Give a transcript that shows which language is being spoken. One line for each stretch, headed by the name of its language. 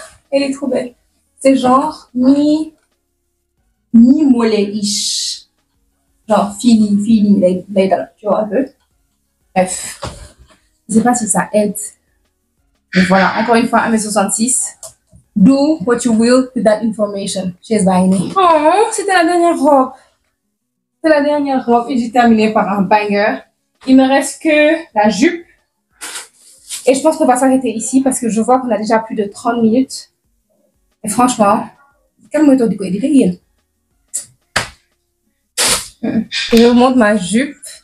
French: Elle est trop belle. C'est genre mi-mollet-ish. Genre feeling, tu vois un peu. Bref. Je sais pas si ça aide. Mais voilà, encore une fois, 1m66.
English: Do what you will with that information. She's buying it.
French: Oh, c'était la dernière robe. C'est la dernière robe et j'ai terminé par un banger. Il me reste que la jupe. Et je pense qu'on va s'arrêter ici parce que je vois qu'on a déjà plus de 30 minutes. Et franchement, calme-toi du coup, il est je vous montre ma jupe.